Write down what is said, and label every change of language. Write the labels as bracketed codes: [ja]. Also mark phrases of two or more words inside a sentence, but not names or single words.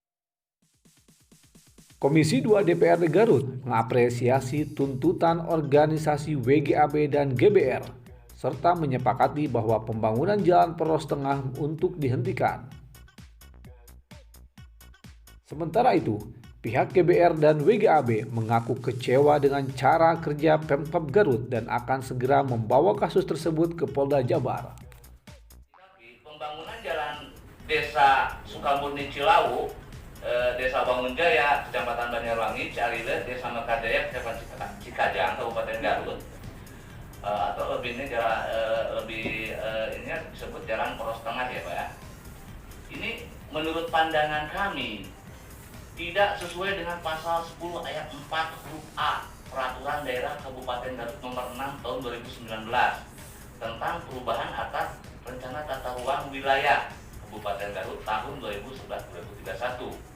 [id] Komisi 2 DPRD Garut mengapresiasi tuntutan organisasi WGAB dan GBR, serta menyepakati bahwa pembangunan jalan poros tengah untuk dihentikan. Sementara itu, pihak GBR dan WGAB mengaku kecewa dengan cara kerja Pemkab Garut dan akan segera membawa kasus tersebut ke Polda Jabar. Pembangunan jalan Desa Sukamurni Cilawu, Desa Bangunjaya, Kecamatan Banjarwangi, Cialile, Desa Mekadaya, Kecamatan Cikajang, Kabupaten Garut, atau lebih ini disebut jalan poros tengah ya Pak ya. Ini menurut pandangan kami tidak sesuai dengan pasal 10 ayat 4 huruf A Peraturan Daerah Kabupaten Garut nomor 6 tahun 2019 tentang perubahan atas rencana tata ruang wilayah Kabupaten Garut tahun 2011-2031.